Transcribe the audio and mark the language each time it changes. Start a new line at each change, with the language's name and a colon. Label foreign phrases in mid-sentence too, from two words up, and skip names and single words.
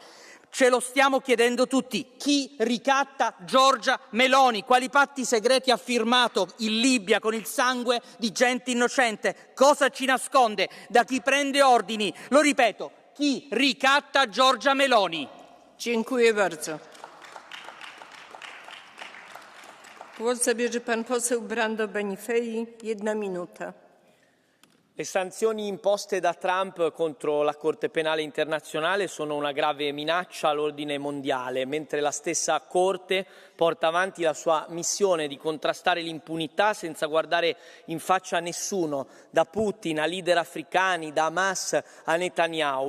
Italian: Ce lo stiamo chiedendo tutti. Chi ricatta Giorgia Meloni? Quali patti segreti ha firmato in Libia con il sangue di gente innocente? Cosa ci nasconde? Da chi prende ordini? Lo ripeto, chi ricatta Giorgia Meloni?
Polish: Dziękuję bardzo. Głos zabierze pan poseł Brando Benifei. 1 minuta.
Italian: Le sanzioni imposte da Trump contro la Corte Penale Internazionale sono una grave minaccia all'ordine mondiale, mentre la stessa Corte porta avanti la sua missione di contrastare l'impunità senza guardare in faccia a nessuno, da Putin a leader africani, da Hamas a Netanyahu.